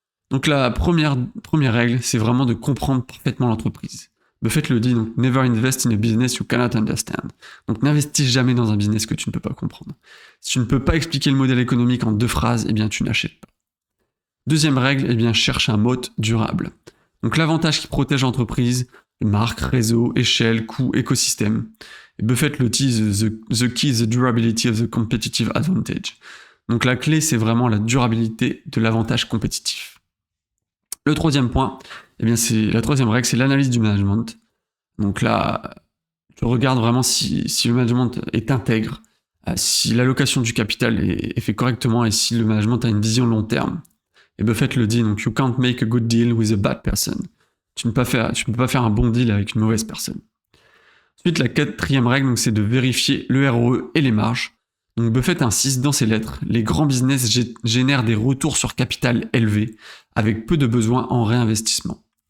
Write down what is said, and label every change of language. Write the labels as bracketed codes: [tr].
[fr] Donc la première règle, c'est vraiment de comprendre parfaitement l'entreprise. Buffett le dit, donc [en] never invest in a business you cannot understand. [fr] Donc n'investis jamais dans un business que tu ne peux pas comprendre. Si tu ne peux pas expliquer le modèle économique en 2 phrases, eh bien tu n'achètes pas. Deuxième règle, eh bien cherche un moat durable. Donc l'avantage qui protège l'entreprise, marque, réseau, échelle, coût, écosystème. Et Buffett le dit, [en] the key is the durability of the competitive advantage. [fr] Donc la clé, c'est vraiment la durabilité de l'avantage compétitif. Le troisième point, eh bien la troisième règle, c'est l'analyse du management. Donc là, tu regardes vraiment si le management est intègre, si l'allocation du capital est fait correctement et si le management a une vision long terme. Et Buffett le dit, donc [en] you can't make a good deal with a bad person. [fr] Tu ne peux pas faire un bon deal avec une mauvaise personne. Ensuite, la quatrième règle, donc, c'est de vérifier le ROE et les marges. Donc Buffett insiste dans ses lettres, les grands business génèrent des retours sur capital élevés, avec peu de besoins en réinvestissement.